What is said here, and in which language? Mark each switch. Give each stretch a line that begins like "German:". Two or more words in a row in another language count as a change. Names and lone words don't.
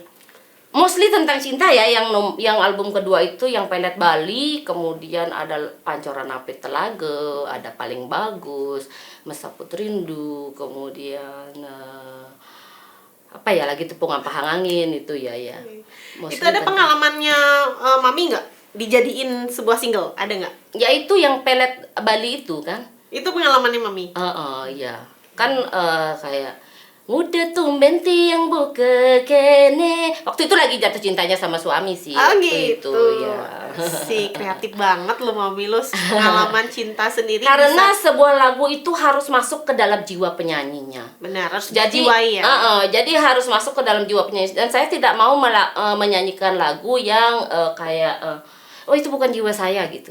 Indonesian: Mostly tentang cinta ya, yang album kedua itu yang Pelet Bali, kemudian ada Pancoran Api Telaga, ada Paling Bagus, Mesaput Rindu, kemudian apa ya lagi, Tepung Ampah Angin itu ya. Mostly Itu ada tentang- pengalamannya Mami nggak dijadiin sebuah single? Ada nggak? Ya itu yang Pelet Bali itu kan. Itu pengalamannya Mami? Iya. Kan kayak udah
Balinese: tumben tiang buka kene.
Indonesian: Waktu itu lagi jatuh cintanya sama suami sih. Waktu Gitu. itu ya. Si kreatif banget lo Mami, lo pengalaman cinta sendiri. Karena bisa, sebuah lagu itu harus masuk ke dalam jiwa penyanyinya. benar harus Jadi dijiwai ya. jadi harus masuk ke dalam jiwa penyanyi. Dan saya tidak mau menyanyikan lagu yang kayak oh itu bukan jiwa saya gitu.